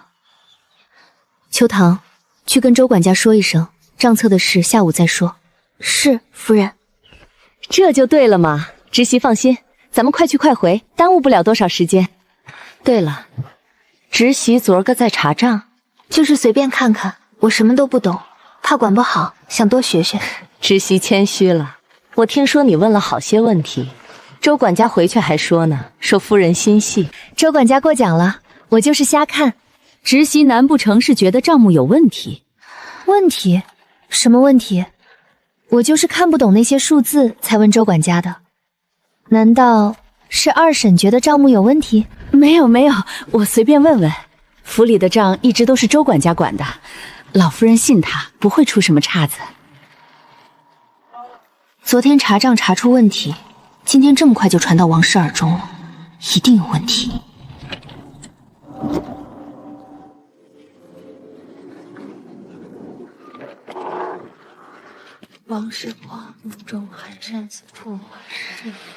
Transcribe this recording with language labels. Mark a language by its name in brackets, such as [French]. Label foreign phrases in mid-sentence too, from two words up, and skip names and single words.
[Chinese] 秋棠，去跟周管家說一聲，賬冊的事下午再說。是，夫人。這就對了嘛，侄媳放心，咱們快去快回，耽誤不了多少時間。对了，侄媳昨儿個在查賬，就是隨便看看，我什麼都不懂，怕管不好，想多學學。侄媳謙虛了，我聽說你問了好些問題，周管家回去還說呢，說夫人心細。周管家過獎了，我就是瞎看。侄媳難不成是覺得賬目有問題？問題？什麼問題？我就是看不懂那些數字才問周管家的。難道是二嬸覺得賬目有問題？沒有，我隨便問問。府里的賬一直都是周管家管的，老夫人信他，不会出什么岔子。昨天查账查出问题，今天这么快就传到王氏耳中了，一定有問題。王氏皇中寒山寺父是。